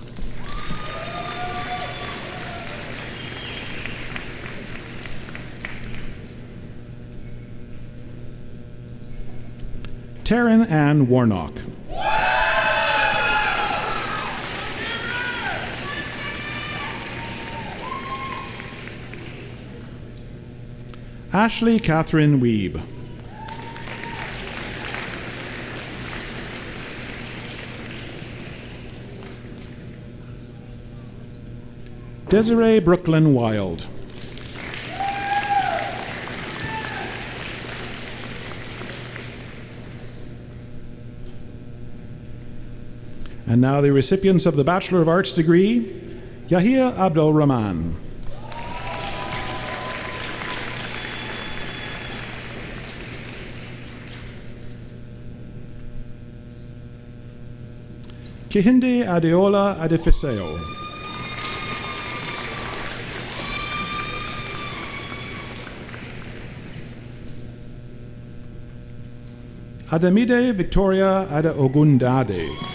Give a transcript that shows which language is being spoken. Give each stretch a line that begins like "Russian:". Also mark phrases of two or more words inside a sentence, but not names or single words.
English: Taryn Ann Warnock. Ashley Catherine Weeb. Desiree Brooklyn Wild. And now the recipients of the Bachelor of Arts degree, Yahia Abdul Rahman. Kehinde Adeola Adefiseo. Adamide Victoria Adeogundade.